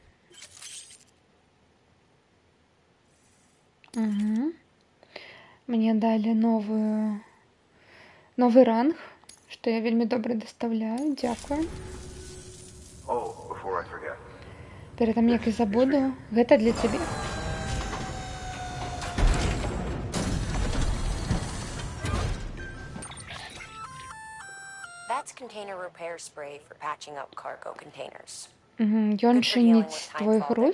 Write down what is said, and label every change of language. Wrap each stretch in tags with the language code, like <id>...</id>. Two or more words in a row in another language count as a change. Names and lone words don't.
<be>Мне далі новы ранг, што я вельмі добра дастаўляю. Дзякую. Перад тым, як і забуду, гэта для цябе.</be> <en>That's container repair spray for patching up cargo containers.</en> <be>Ён чыніць твой груз.</be>